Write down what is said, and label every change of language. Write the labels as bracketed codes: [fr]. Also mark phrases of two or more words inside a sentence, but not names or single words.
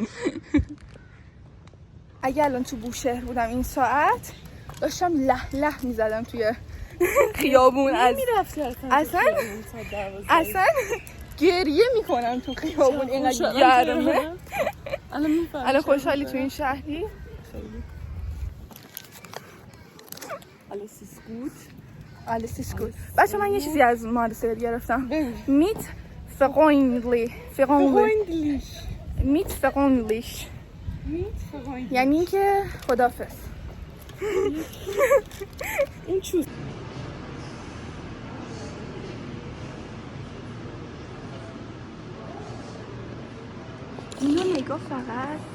[fa] اگه الان تو بوشهر بودم این ساعت داشتم له میزدم توی خیابون. اصلا گریه میکنم تو خیابون اینقدر گرمه. الان خوشحالی تو این شهری؟ [de] alles ist gut. [fa] بچه من یه چیزی از مارسل گرفتم. [de] mit freundlichen [fa] یعنی این که خدافظ. این چوز اینو نگاه فقط.